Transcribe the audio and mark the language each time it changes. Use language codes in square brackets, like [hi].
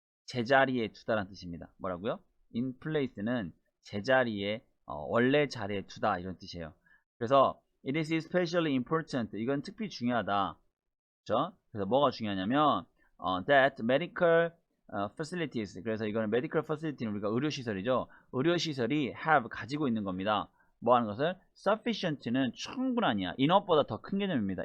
[ko] 제자리에 두다라는 뜻입니다. 뭐라고요? [en] in place [ko] 는 제자리에 원래 자리에 두다 이런 뜻이에요. 그래서 [en] it is especially important. [ko] 이건 특히 중요하다. 그렇죠? 그래서 뭐가 중요하냐면 [en] that medical facilities. [ko] 그래서 이거는 [en] medical facility [ko] 는 우리가 의료시설이죠. 의료시설이 have 가지고 있는 겁니다. 뭐 하는 것을? sufficient는 충분하냐. enough보다 더 큰 개념입니다.